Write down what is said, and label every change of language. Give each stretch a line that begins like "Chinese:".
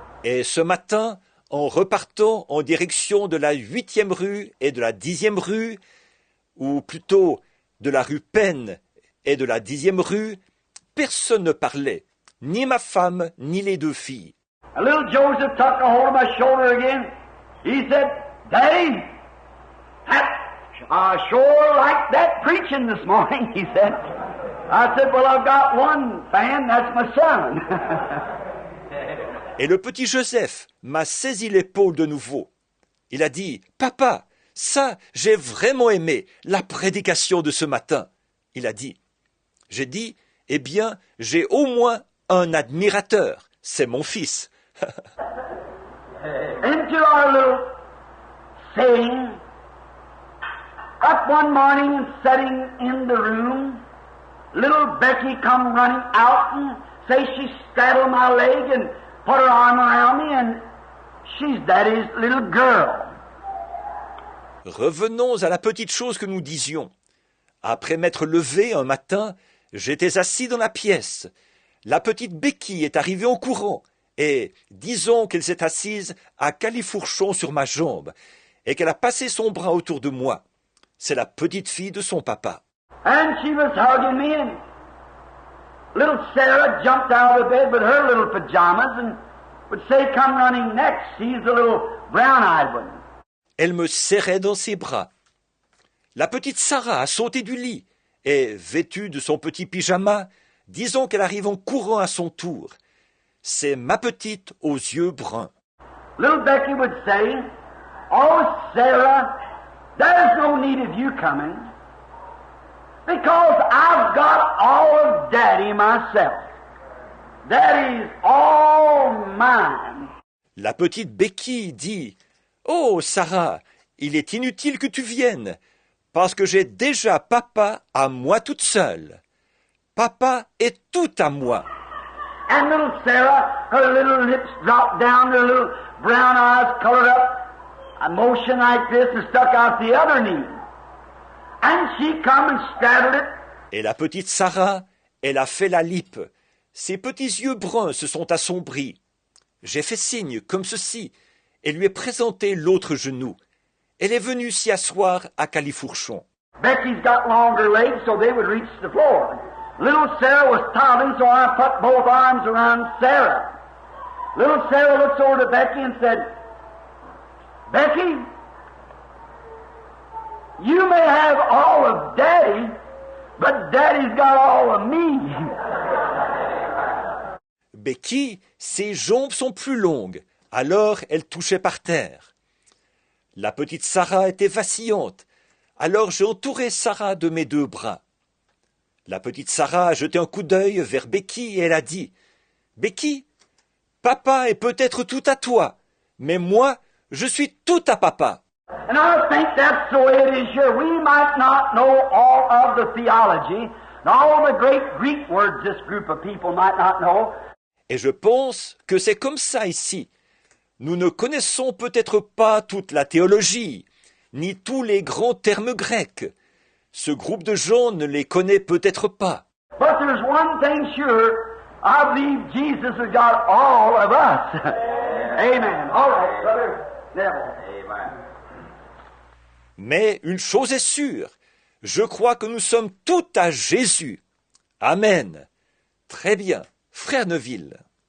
French: Et ce matin, en repartant en direction de la 8e rue et de la 10e rue, ou plutôt de la rue Penn et de la 10e rue, personne ne parlait, ni ma femme, ni les deux filles.
English: And little Joseph took a hold of my shoulder again. He said, "Daddy, I sure like that preaching this morning," he said. I said, "Well, I've got one fan, that's my son."
French: Et le petit Joseph m'a saisi l'épaule de nouveau. Il a dit, « Papa, ça, j'ai vraiment aimé la prédication de ce matin. » Il a dit. J'ai dit, « Eh bien, j'ai au moins un admirateur. C'est mon fils. »
English: Into our little saying, up one morning and sitting in the room, little Becky come running out and say she straddled my leg and put her arm around me, and she's Daddy's little girl.
French: Revenons à la petite chose que nous disions. Après m'être levé un matin, j'étais assis dans la pièce. La petite Becky est arrivée en courant, et disons qu'elle s'est assise à califourchon sur ma jambe, et qu'elle a passé son bras autour de moi. C'est la petite fille de son papa.
English: And she was hugging me, and little Sarah jumped out of bed with her little pajamas and would say, "Come running next." She's the little brown-eyed one.
French: Elle me serrait dans ses bras. La petite Sarah a sauté du lit, et, vêtue de son petit pyjama, disons qu'elle arrive en courant à son tour. C'est ma petite aux yeux bruns.
English: Little Becky would say, "Oh, Sarah, there's no need of you coming, because I've got all of Daddy myself. Daddy's all all mine.
French: La petite Becky dit « Oh, Sarah, il est inutile que tu viennes, parce que j'ai déjà papa à moi toute seule. Papa est tout à moi. »
English: And little Sarah, her little lips dropped down, her little brown eyes colored up, a motion like this and stuck out the other knee. And she come and straddled it.
French: Et la petite Sarah, elle a fait la lippe. Ses petits yeux bruns se sont assombris. J'ai fait signe comme ceci et lui ai présenté l'autre genou. Elle est venue s'y asseoir à califourchon.
English: Becky's got longer legs so they would reach the floor. Little Sarah was toddling, so I put both arms around Sarah. Little Sarah looks over to Becky and said, Becky, you may have all of Daddy, but Daddy's got all of me.
French: Becky, ses jambes sont plus longues, alors elle touchait par terre. La petite Sarah était vacillante, alors j'ai entouré Sarah de mes deux bras. La petite Sarah a jeté un coup d'œil vers Becky et elle a dit « Becky, papa est peut-être tout à toi, mais moi, je suis tout à papa. »
English: And I think that's the way it is here. We might not know all of the theology, and all the great Greek words this group of people might not know.
French: Et je pense que c'est comme ça ici. Nous ne connaissons peut-être pas toute la théologie, ni tous les grands termes grecs. Ce groupe de gens ne les connaît peut-être pas.
English: But there's one thing sure, I believe Jesus has got all of us. Amen. All right, brother Neville. Amen.
French: Mais une chose est sûre, je crois que nous sommes tout à Jésus. Amen. Très bien, frère Neville.